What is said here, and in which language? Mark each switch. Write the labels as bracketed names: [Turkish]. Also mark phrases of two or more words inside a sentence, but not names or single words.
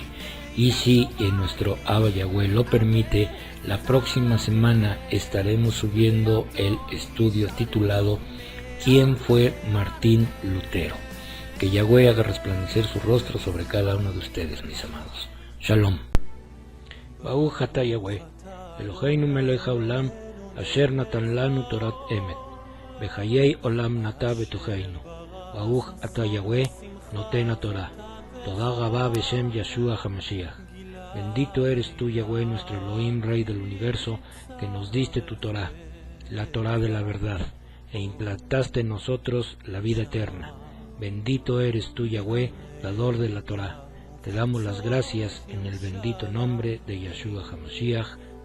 [Spanish] Y si nuestro Abba Yahweh lo permite, la próxima semana estaremos subiendo el estudio titulado ¿Quién fue Martín Lutero? Que Yahweh haga resplandecer su rostro sobre cada uno de ustedes, mis amados. Shalom. [Hebrew] ברוך אתה יהוה אלהינו מלך העולם אשר נתן לנו תורת אמת וחיי עולם נטע בתוכנו ברוך אתה יהוה נותן תורה תודה רבה בשם ישוע המשיח. [Spanish] Bendito eres tú, Yahweh, nuestro Elohim, Rey del universo, que nos diste tu Torah, la Torah de la verdad, e implantaste en nosotros la vida eterna. Bendito eres tú, Yahweh, dador de la Torah. Te damos las gracias en el bendito nombre de Yeshua HaMashiach.